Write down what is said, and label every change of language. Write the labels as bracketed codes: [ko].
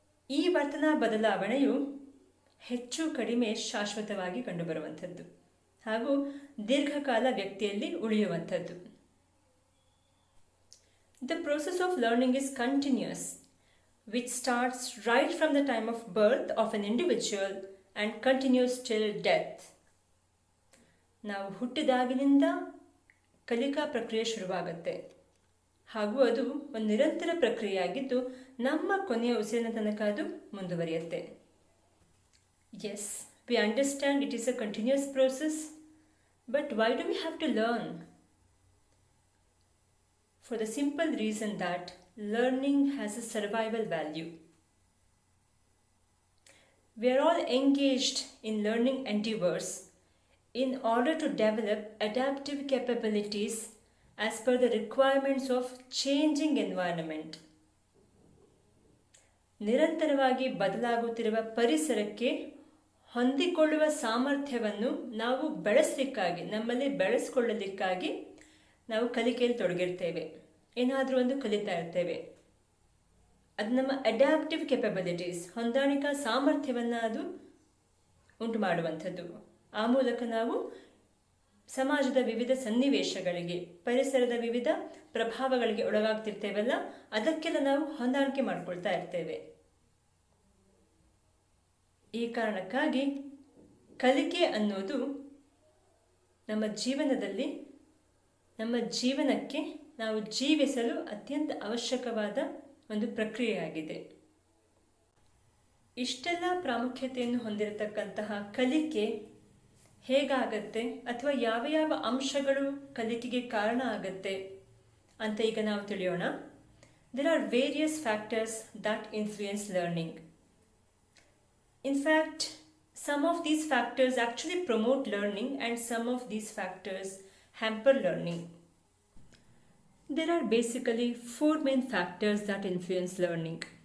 [kn] ಈ ವರ್ತನಾ ಬದಲಾವಣೆಯು ಹೆಚ್ಚು ಕಡಿಮೆ ಶಾಶ್ವತವಾಗಿ ಕಂಡುಬರುವಂಥದ್ದು ಹಾಗೂ ದೀರ್ಘಕಾಲ ವ್ಯಕ್ತಿಯಲ್ಲಿ ಉಳಿಯುವಂಥದ್ದು. [en] The process of learning is continuous. which starts right from the time of birth of an individual and continues till death. [kn] ನಾವು ಹುಟ್ಟಿದಾಗಿನಿಂದ ಕಲಿಕಾ ಪ್ರಕ್ರಿಯೆ ಶುರುವಾಗುತ್ತೆ ಹಾಗೂ ಅದು ಒಂದು ನಿರಂತರ ಪ್ರಕ್ರಿಯೆಯಾಗಿದ್ದು ನಮ್ಮ ಕೊನೆಯ ಉಸಿರಿನ ತನಕ ಅದು ಮುಂದುವರಿಯುತ್ತೆ. [en] Yes, we understand it is a continuous process, but why do we have to learn? For the simple reason that learning has a survival value. We are all engaged in learning endeavors in order to develop adaptive capabilities as per the requirements of changing environment. [kn] ನಿರಂತರವಾಗಿ ಬದಲಾಗುತ್ತಿರುವ ಪರಿಸರಕ್ಕೆ ಹೊಂದಿಕೊಳ್ಳುವ ಸಾಮರ್ಥ್ಯವನ್ನು ನಾವು ಬೆಳೆಸಲಿಕ್ಕಾಗಿ, ನಮ್ಮಲ್ಲಿ ಬೆಳೆಸ್ಕೊಳ್ಳಲಿಕ್ಕಾಗಿ ನಾವು ಕಲಿಕೆಯಲ್ಲಿ ತೊಡಗಿರ್ತೇವೆ. ಏನಾದರೂ ಒಂದು ಕಲಿತಾ ಇರ್ತೇವೆ. ಅದು ನಮ್ಮ ಅಡ್ಯಾಪ್ಟಿವ್ ಕೆಪಬಿಲಿಟೀಸ್, ಹೊಂದಾಣಿಕಾ ಸಾಮರ್ಥ್ಯವನ್ನು ಅದು ಉಂಟು ಮಾಡುವಂಥದ್ದು. ಆ ಮೂಲಕ ನಾವು ಸಮಾಜದ ವಿವಿಧ ಸನ್ನಿವೇಶಗಳಿಗೆ, ಪರಿಸರದ ವಿವಿಧ ಪ್ರಭಾವಗಳಿಗೆ ಒಳಗಾಗ್ತಿರ್ತೇವಲ್ಲ, ಅದಕ್ಕೆಲ್ಲ ನಾವು ಹೊಂದಾಣಿಕೆ ಮಾಡಿಕೊಳ್ತಾ ಇರ್ತೇವೆ. ಈ ಕಾರಣಕ್ಕಾಗಿ ಕಲಿಕೆ ಅನ್ನೋದು ನಮ್ಮ ಜೀವನದಲ್ಲಿ, ನಮ್ಮ ಜೀವನಕ್ಕೆ ನಾವು ಜೀವಿಸಲು ಅತ್ಯಂತ ಅವಶ್ಯಕವಾದ ಒಂದು ಪ್ರಕ್ರಿಯೆಯಾಗಿದೆ. ಇಷ್ಟೆಲ್ಲ ಪ್ರಾಮುಖ್ಯತೆಯನ್ನು ಹೊಂದಿರತಕ್ಕಂತಹ ಕಲಿಕೆ ಹೇಗಾಗತ್ತೆ ಅಥವಾ ಯಾವ ಯಾವ ಅಂಶಗಳು ಕಲಿಕೆಗೆ ಕಾರಣ ಆಗತ್ತೆ ಅಂತ ಈಗ ನಾವು ತಿಳಿಯೋಣ. [en] There are various factors that influence learning. In fact, some of these factors actually promote learning and some of these factors hamper learning. There are basically four main factors that influence learning.